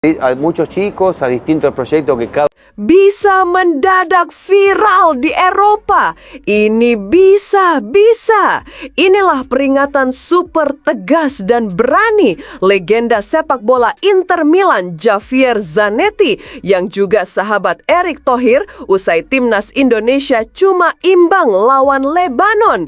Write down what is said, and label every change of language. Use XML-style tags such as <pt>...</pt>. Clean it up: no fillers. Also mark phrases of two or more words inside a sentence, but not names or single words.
<es>a muchos chicos, a distintos proyectos que cada</es> <id>Bisa mendadak viral di Eropa. Ini bisa. Inilah peringatan super tegas dan berani legenda sepak bola Inter Milan Javier Zanetti yang juga sahabat Erick Thohir usai timnas Indonesia cuma imbang lawan Lebanon.</id>